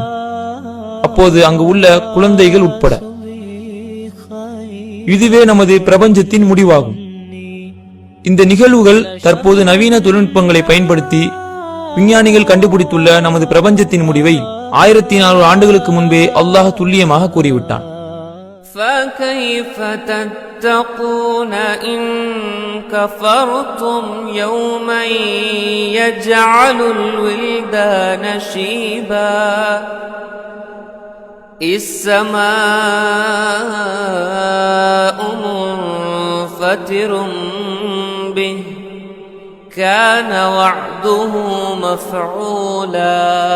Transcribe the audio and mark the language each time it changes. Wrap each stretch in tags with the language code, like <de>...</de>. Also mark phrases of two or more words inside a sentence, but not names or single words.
<ta>அப்போது அங்கு உள்ள குழந்தைகள் உட்பட. இதுவே நமது பிரபஞ்சத்தின் முடிவாகும். இந்த நிகழ்வுகள் தற்போது நவீன தொழில்நுட்பங்களை பயன்படுத்தி விஞ்ஞானிகள் கண்டுபிடித்துள்ள நமது பிரபஞ்சத்தின் முடிவை 1400 ஆண்டுகளுக்கு முன்பே அல்லாஹ் துல்லியமாக கூறிவிட்டான்.</ta> <ar>فَكَيْفَ تَتَّقُونَ إِن كَفَرْتُمْ يَوْمًا يَجْعَلُ الْوِلْدَانَ شِيبًا السَّمَاءُ مُنفَطِرٌ بِهِ كَانَ وَعْدُهُ مَفْعُولًا</ar>